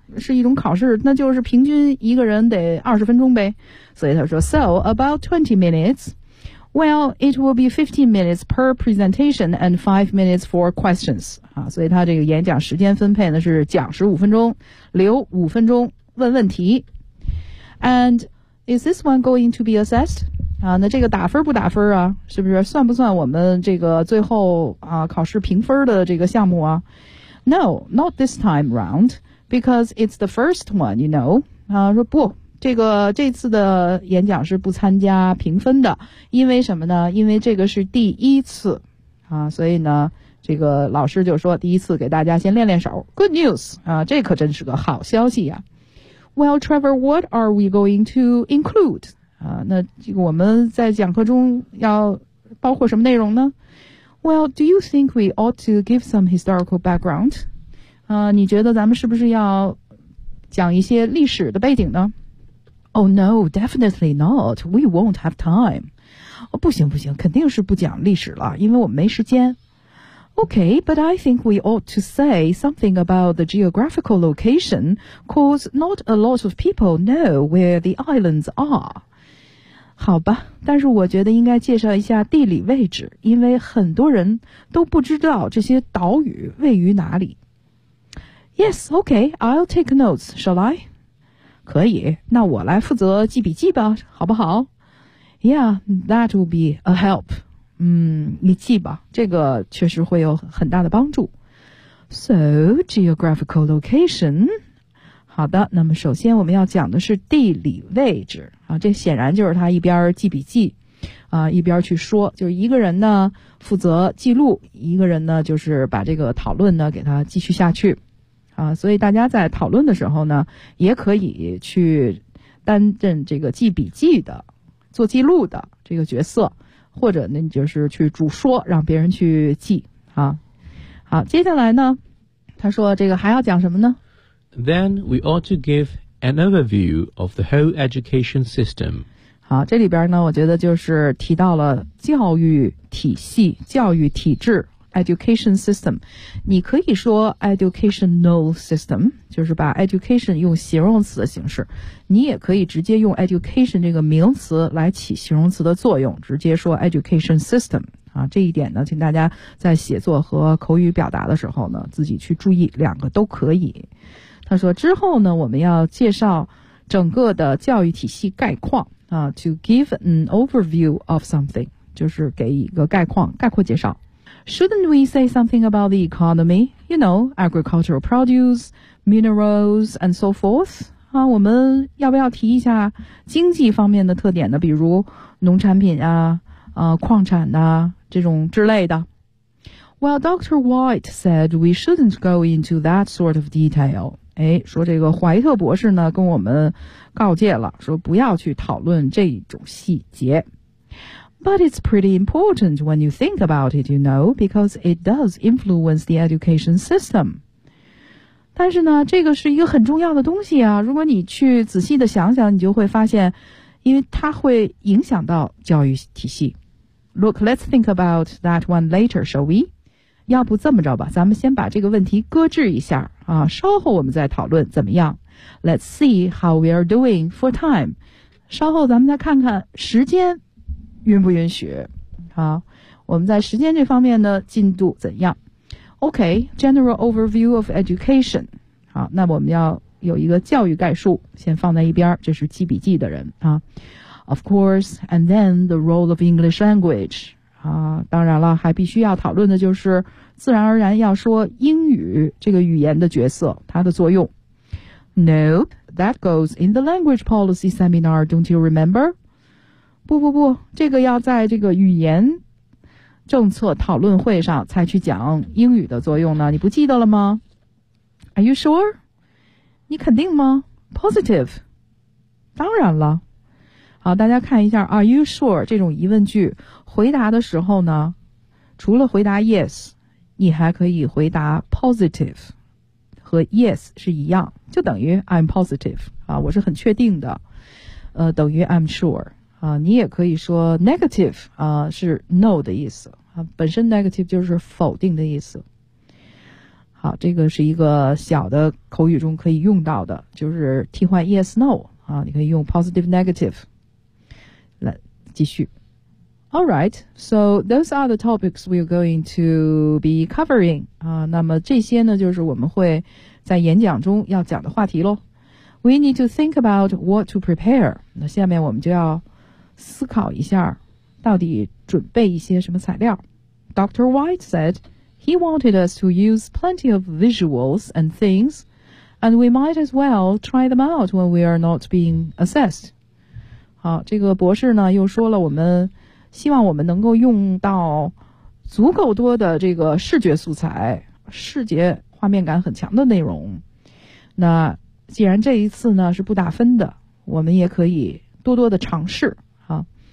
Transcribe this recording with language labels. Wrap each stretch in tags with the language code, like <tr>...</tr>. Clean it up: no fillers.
<zh>是一种考试，那就是平均一个人得20分钟呗。所以他说</zh> <en>So about 20 minutes. Well, it will be 15 minutes per presentation and 5 minutes for questions.</en> <zh>啊，所以他这个演讲时间分配呢是讲15分钟，留5分钟问问题。</zh> <en>And is this one going to be assessed?</en> <zh>啊，那这个打分不打分啊？是不是算不算我们这个最后啊考试评分的这个项目啊 ？</zh> <en>No, not this time round, because it's the first one, you know.</en> <zh>啊，说不，这次的演讲是不参加评分的，因为什么呢？因为这个是第一次啊，所以呢，这个老师就说第一次给大家先练练手。</zh> <en>Good news</en> <zh>啊，这可真是个好消息呀、啊。</zh> <en>Well, Trevor, what are we going to include?</en> <zh>那这个我们在讲课中要包括什么内容呢 ？</zh> <en>Well, do you think we ought to give some historical background?</en> <zh>你觉得咱们是不是要讲一些历史的背景呢 ？</zh> <en>Oh no, definitely not. We won't have time.</en> <zh>不行不行，肯定是不讲历史了，因为我们没时间。</zh> <en>Okay, but I think we ought to say something about the geographical location, cause not a lot of people know where the islands are.</en> <zh>好吧，但是我觉得应该介绍一下地理位置，因为很多人都不知道这些岛屿位于哪里。</zh> <en>Yes, okay, I'll take notes, shall I?</en> <zh>可以，那我来负责记笔记吧，好不好</zh> <en>？Yeah, that will be a help.</en> <zh>你记吧，这个确实会有很大的帮助。</zh> <en>So, geographical location...</en> <zh>好的，那么首先我们要讲的是地理位置啊，这显然就是他一边记笔记啊，一边去说，就是一个人呢负责记录，一个人呢就是把这个讨论呢给他继续下去啊，所以大家在讨论的时候呢也可以去担任这个记笔记的做记录的这个角色，或者呢就是去主说让别人去记啊。好，接下来呢他说这个还要讲什么呢？</zh> <en>Then we ought to give an overview of the whole education system.</en> <zh>好，这里边呢，我觉得就是提到了教育体系、教育体制 education system. 你可以说 educational system, 就是把 education 用形容词的形式。你也可以直接用 education 这个名词来起形容词的作用，直接说 education system. 啊，这一点呢，请大家在写作和口语表达的时候呢，自己去注意，两个都可以。他说之后呢我们要介绍整个的教育体系概况啊</zh> <en>to give an overview of something,</en> <zh>就是给一个概况概括介绍。</zh> <en>Shouldn't we say something about the economy? You know, agricultural produce, minerals, and so forth?</en> <zh>啊，我们要不要提一下经济方面的特点呢，比如农产品啊矿产啊这种之类的。</zh> <en>Well, Dr. White said we shouldn't go into that sort of detail.</en> <zh>哎，说这个怀特博士呢跟我们告诫了，说不要去讨论这种细节。</zh> <en>But it's pretty important when you think about it, you know, because it does influence the education system.</en> <zh>但是呢，这个是一个很重要的东西啊，如果你去仔细的想想，你就会发现，因为它会影响到教育体系。</zh> <en>Look, let's think about that one later, shall we?</en> <zh>要不这么着吧，咱们先把这个问题搁置一下啊，稍后我们再讨论怎么样。</zh> <en>Let's see how we are doing for time.</en> <zh>稍后咱们再看看时间允不允许。好，我们在时间这方面的进度怎样</zh> <en>？Okay, general overview of education.</en> <zh>好，那我们要有一个教育概述，先放在一边，这是记笔记的人啊。</zh> <en>Of course, and then the role of English language.</en> <zh>当然了，还必须要讨论的就是自然而然要说英语这个语言的角色，它的作用。</zh> <en>Nope, that goes in the language policy seminar, don't you remember?</en> <zh>不不不，这个要在这个语言政策讨论会上才去讲英语的作用呢，你不记得了吗？</zh> <en>Are you sure?</en> <zh>你肯定吗？</zh> <en>Positive.</en> <zh>当然了。好，大家看一下</zh> <en>Are you sure</en> <zh>这种疑问句回答的时候呢，除了回答 yes, 你还可以回答 positive, 和 yes 是一样，就等于</zh> <en>I'm positive,</en> <zh>啊，我是很确定的，等于</zh> <en>I'm sure,</en> <zh>啊，你也可以说 negative, 啊，是 no 的意思，啊，本身 negative 就是否定的意思。好，这个是一个小的口语中可以用到的，就是替换 yes no 啊，你可以用 positive negative 来继续。</zh> <en>Alright, so those are the topics we're going to be covering.</en> <zh>那么这些呢就是我们会在演讲中要讲的话题咯。</zh> <en>We need to think about what to prepare.</en> <zh>那下面我们就要思考一下到底准备一些什么材料。</zh> <en>Dr. White said, he wanted us to use plenty of visuals and things, and we might as well try them out when we are not being assessed.</en> <zh>好，这个博士呢又说了我们希望我们能够用到足够多的这个视觉素材，视觉画面感很强的内容。那既然这一次呢是不打分的，我们也可以多多的尝试啊。</zh>